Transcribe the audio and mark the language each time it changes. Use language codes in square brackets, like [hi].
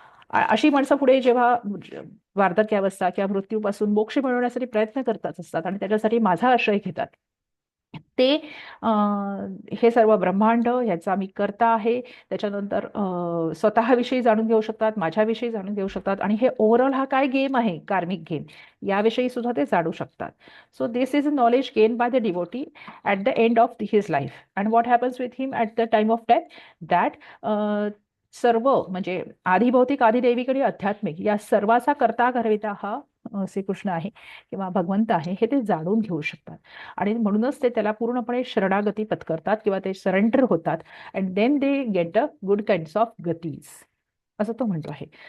[mr] अशी माणसं पुढे जेव्हा वार्धक्यावस्था किंवा मृत्यूपासून मोक्ष मिळवण्यासाठी प्रयत्न करत असतात आणि त्याच्यासाठी माझा आश्रय घेतात, ते हे सर्व ब्रह्मांड याचा मी करता आहे, त्याच्यानंतर स्वतःविषयी जाणून घेऊ शकतात, माझ्याविषयी जाणून घेऊ शकतात, आणि हे ओव्हरऑल हा काय गेम आहे, कार्मिक गेम, याविषयी सुद्धा ते जाणू शकतात. [en] So this is a knowledge gain by the devotee at the end of his life. And what happens with him at the time of death, that [mr] सर्व म्हणजे आधिभौतिक, आधिदैविक आणि आध्यात्मिक या सर्वाचा करता करविता हा श्रीकृष्ण आहे किंवा भगवंत आहे, हे ते जाणून घेऊ शकतात. आणि म्हणूनच ते त्याला पूर्णपणे शरणागती पत्करतात किंवा ते सरेंडर होतात, [en] and then they get a good kinds of गतीज, [mr] असं तो म्हणतो आहे.